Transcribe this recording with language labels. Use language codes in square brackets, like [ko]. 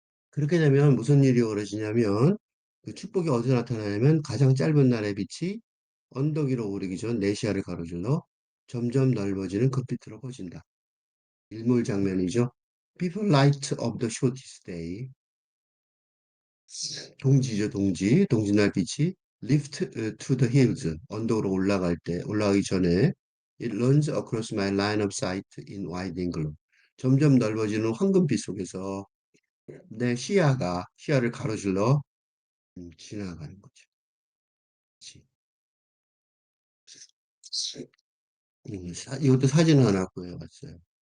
[ko] 그렇게 되면 무슨 일이 벌어지냐면 그 축복이 어디서 나타나냐면 가장 짧은 날의 빛이 언덕 위로 오르기 전 내시야를 가로질러 점점 넓어지는 급빛으로 퍼진다. 일몰 장면이죠. [en] Before light of the shortest day. [ko] 동지죠, 동지. 동지날 빛이 [en] lift to the hills. [ko] 언덕으로 올라가기 전에 [en] it runs across my line of sight in widening glow. [ko] 점점 넓어지는 황금빛 속에서 내 시야를 가로질러 지나가는 거죠. 그치? 이것도 사진 하나 구해봤어요.